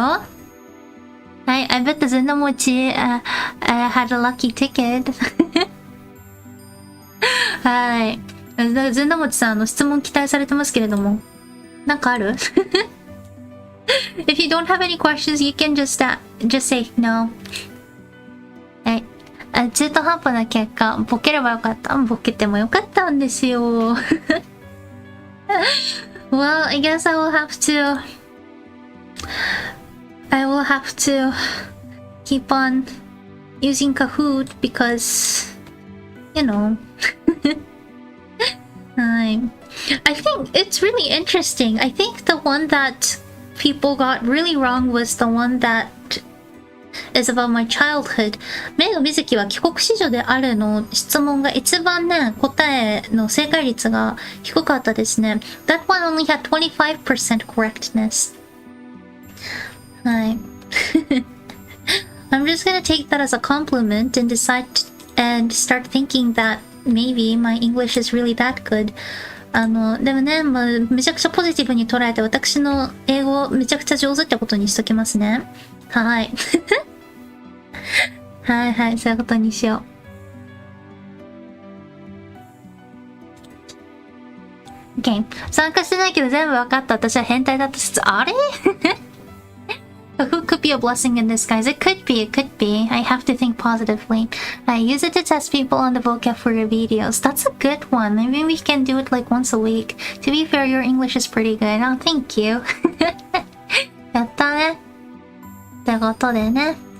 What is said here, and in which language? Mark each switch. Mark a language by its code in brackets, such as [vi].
[en] はい、I bet the ずんだもち、had a lucky ticket. [ja] はい。ずんだもちさん、質問期待されてますけれども。なんかある？ [en] If you don't have any questions, you can just say no. [ja] はい。中途半端な結果、ボケればよかった。ボケてもよかったんですよ。 [en] Well, I guess I will have to keep on using Kahoot because, you know. I think it's really interesting. I think the one that people got really wrong was the one that is about my childhood. [ja] メイド水木は帰国子女であるの質問が一番ね、答えの正解率が低かったですね。 [en] That one only had 25% correctness. [ja] はい。 [en] I'm just gonna take that as a compliment and and start thinking that maybe my English is really that good. [ja] でもね、めちゃくちゃポジティブに捉えて私の英語めちゃくちゃ上手ってことにしときますね。はい。はいはい、そういうことにしよう。 [en] OK。 [ja] 参加してないけど全部分かった。私は変態だった説。 [en] あれ？Who could be a blessing in disguise? It could be. I have to think positively. I use it to test people on the vocab for your videos. That's a good one. Maybe we can do it like once a week. To be fair, your English is pretty good. Oh, thank you. [ja] やったね。ってことでね。